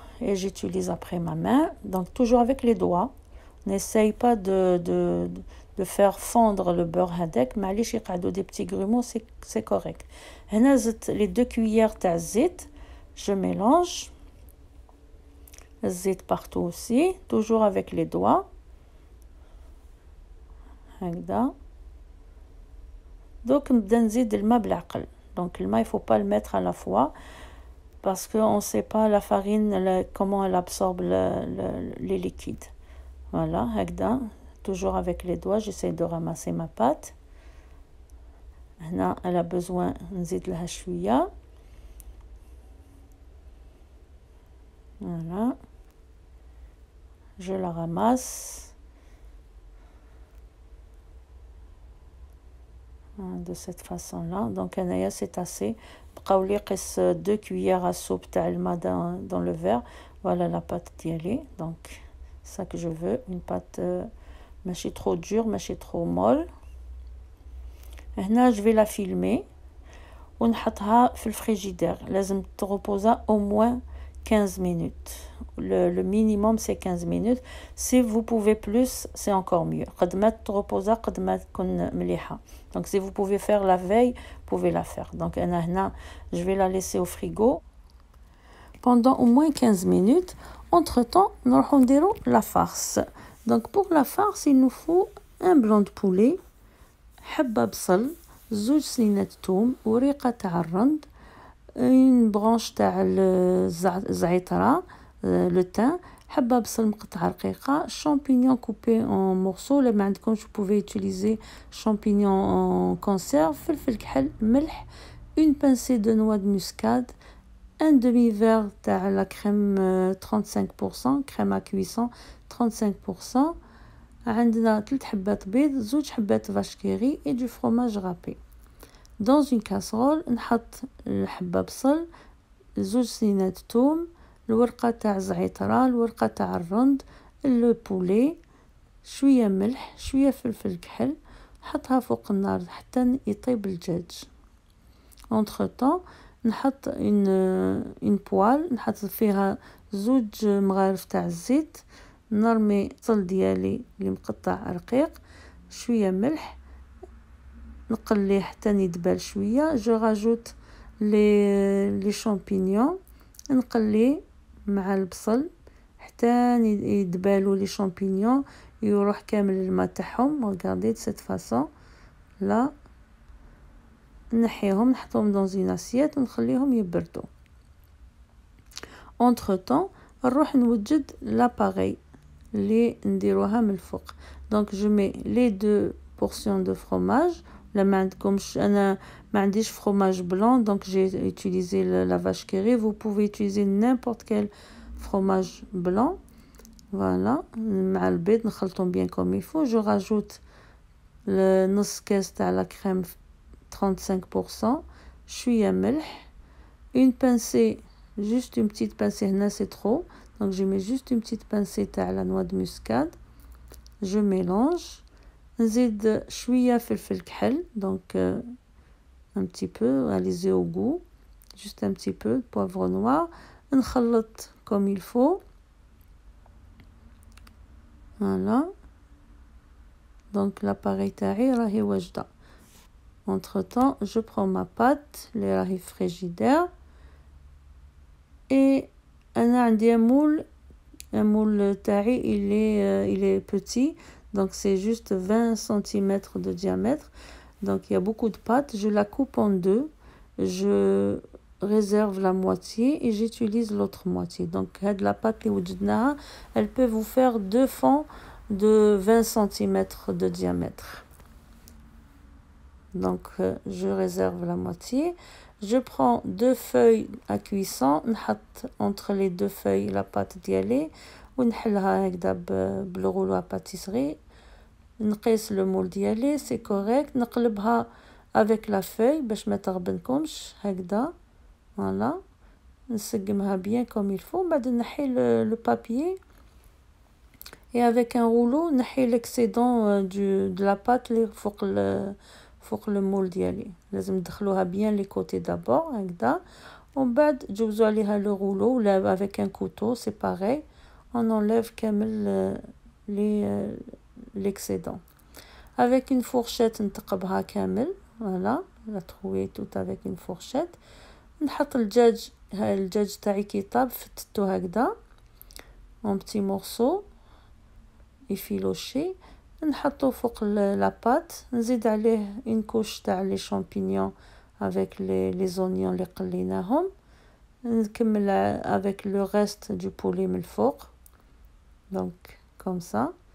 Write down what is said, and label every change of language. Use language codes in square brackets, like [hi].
[fr] Et j'utilise après ma main, donc toujours avec les doigts. N'essaye pas de faire fondre le beurre [ar] هذاك, معليش يقعدوا [fr] des petits grumeaux, c'est correct. [ar] هنا زدت [fr] les 2 cuillères [ar] تاع الزيت, [fr] je mélange. الزيت partout aussi, toujours avec les doigts. [ar] هكذا. Donc نبدا نزيد الماء بالعقل. [fr] Donc le maï, il faut pas le mettre à la fois parce que on sait pas la farine comment elle absorbe les liquides. Voilà, [ar] هكذا. [fr] Toujours avec les doigts, j'essaie de ramasser ma pâte. [ar] هنا [fr] elle a besoin [ar] نزيد لها شوية. [fr] Voilà. Je la ramasse. De cette façon-là. Donc هنايا c'est assez. [ar] بقاو لي قس [fr] 2 cuillères à soupe [ar] تاع الماء [fr] dans le verre. Voilà la pâte ديالي. Donc ça que je veux, une pâte ماشي trop dure, ماشي trop molle. هنا je vais la filmer [ar] ونحطها في الفريجيدير. لازم تغوبوزا [fr] au moins 15 minutes. Le minimum c'est 15 minutes. Si vous pouvez plus, c'est encore mieux. [ar] قد ما تغوبوزا قد ما تكون مليحة. [fr] Donc si vous pouvez faire la veille, vous pouvez la faire. Donc [ar] أنا هنا [fr] je vais la laisser au frigo pendant au moins 15 minutes. Entre temps, [ar] نروحو نديرو [fr] la farce. Donc pour la farce, il nous faut un blanc de poulet, [ar] حبة بصل, 2 سنينات توم, وريقة تاع الرند, [fr] une branche تاع الزعترة, le thym, [ar] حبة بصل مقطعة رقيقة, [fr] champignons coupés en morceaux. [ar] لما عندكمش [fr] vous pouvez utiliser champignons en conserve, [ar] فلفل كحل, ملح, [fr] une pincée de noix de muscade, un demi-verre تاع la crème 35%, crème à cuisson 35%. [ar] عندنا 3 حبات بيض, 2 حبات [fr] vache qui rit et du fromage râpé. Dans une casserole [ar] نحط الحبة بصل, 2 سنينات توم, الورقة تاع الزعترة, الورقة تاع الرند, le poulet, شوية ملح, شوية فلفل كحل, نحطها فوق النار حتى يطيب الدجاج. Entre temps نحط [fr] une poêle, [ar] نحط فيها 2 مغارف تاع الزيت, نرمي البصل ديالي اللي مقطع رقيق, شوية ملح, نقليه حتى يدبل شوية. [fr] جو راجوت لي شامبينيون, [ar] نقليه مع البصل حتى يدبالوا لي شامبينيون, يروح كامل الماء تاعهم. [fr] regardez de cette façon là. [ar] نحيهم, نحطهم [fr] dans une assiette [ar] ونخليهم يبردوا. entre temps نروح نوجد l'appareil اللي نديروها من الفوق. [fr] donc je mets les 2 portions de fromage. [ar] لما عندكمش, انا ما عنديش [fr] fromage blanc, donc j'ai utilisé la vache qui rit. Vous pouvez utiliser n'importe quel fromage blanc. Voilà, [ar] مع البيض نخلطهم [fr] bien comme il faut. Je rajoute [ar] نص كاس تاع لا كريم 35%. شويه ملح. [fr] Une pincée, juste une petite pincée, là c'est trop. Donc je mets juste une petite pincée à la noix de muscade. Je mélange. [ar] نزيد شويه فلفل كحل, [fr] donc un petit peu, allez-y au goût. Juste un petit peu de poivre noir. نخلط comme il faut. Voilà. [ar] Donc l'appareil تاعي راهي واجده. [fr] Entre temps, je prends ma pâte, les راهي frigidaire. Et أنا عندي un moule تاعي il est petit, donc c'est juste 20 cm de diamètre. Donc il y a beaucoup de pâte, je la coupe en deux, je réserve la moitié et j'utilise l'autre moitié. Donc la pâte اللي وجدناها, elle peut vous faire deux fonds de 20 cm de diamètre. Donc je réserve la moitié. Je prends deux feuilles à cuisson, نحط entre les deux feuilles la pâte ديالي [ar] ونحلها هكذا بالغولو [fr] à pâtisserie. نقيس le moule ديالي, c'est correct. [ar] نقلبها avec la feuille باش ما تغبنكمش هكذا. [fr] Voilà. نسقمها bien comme il faut. بعد نحي le papier et avec un rouleau نحي l'excédent de la pâte اللي فوق le moule ديالي. لازم ندخلوها bien les côtés d'abord هكذا, [ar] ومن بعد تجوزو عليها [fr] le rouleau ولا avec un couteau, c'est pareil. On enlève كامل l'excédent. Avec une fourchette نتقبها كامل. Voilà, la trouver tout avec une fourchette. [ar] نحط الدجاج تاعي كي طاب فتتو هكذا [fr] en petits morceaux effilochés. نحطو فوق la pâte. نزيد عليه une couche تاع les champignons avec les oignons [ar] اللي قليناهم. [fr] نكمل avec le reste du poulet من الفوق. Donc comme ça.